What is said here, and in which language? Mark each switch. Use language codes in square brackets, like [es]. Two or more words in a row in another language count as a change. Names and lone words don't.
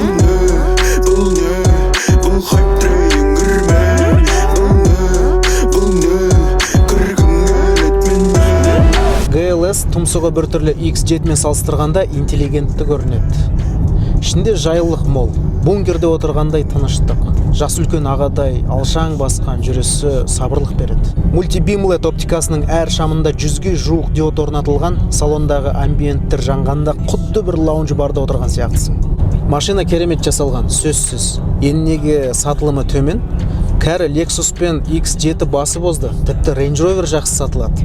[kk] GLS тұмсығы бір түрлі X7 мен салыстырғанда интеллигентті көрінеді. Ішінде жайлылық мол, бункерде отырғандай тыныштық, жас үлкен ағадай алшаң басқан жүрісі сабырлық береді. Multi-beam LED оптикасының әр шамында 100-ге жуық диод орнатылған, салондағы амбиенттер жанғанда құдды бір лаунж барда отырған сияқтысың. Машина керемет жасалған, сөзсіз. Еннеге сатылымы төмен, кәрі Lexus пен X7 басы бозды, тіпті Range Rover жақсы сатылады.